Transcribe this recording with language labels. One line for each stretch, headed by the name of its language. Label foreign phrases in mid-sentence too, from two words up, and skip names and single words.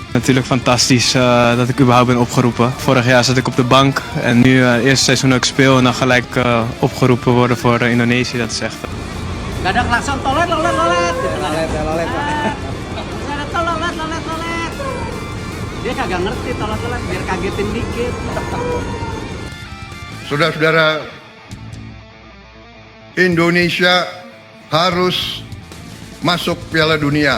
Dutch: natuurlijk fantastisch dat ik überhaupt ben opgeroepen. Vorig jaar zat ik op de bank en nu het eerste seizoen dat ik speel en dan gelijk opgeroepen worden voor Indonesië. Dat is echt...
Indonesian: Gak ada klakson tolet gitu kan. Lolet. Ada tolet. Dia kagak ngerti tolet biar kagetin dikit. Saudara-saudara, Indonesia harus masuk Piala Dunia.